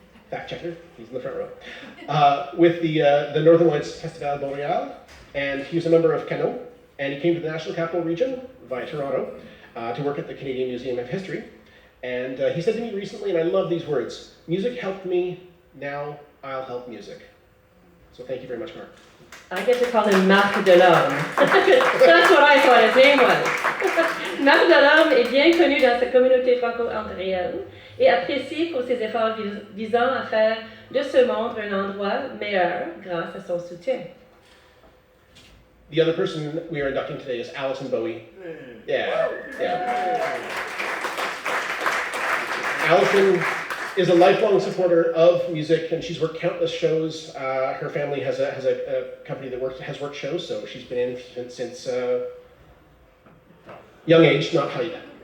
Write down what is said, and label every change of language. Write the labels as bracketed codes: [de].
[en] Fact checker, he's in the front row. With the Northern Lights Festival Boreal, and he was a member of Gatineau, and he came to the National Capital Region via Toronto to work at the Canadian Museum of History. And he said to me recently, and I love these words, "Music helped me, now I'll help music." So thank you very much, Mark. I get to call him Marc Delorme. That's what I thought his name was. [fr] Marc Delorme est bien connu dans sa communauté franco-ontarienne et apprécié pour ses efforts visant à faire de ce monde un endroit meilleur grâce à son soutien. [en] The other person we are inducting today is Alison Bowie. Yeah. Alison is a lifelong supporter of music, and she's worked countless shows. Her family has a company that has worked shows, so she's been in since young age, not height.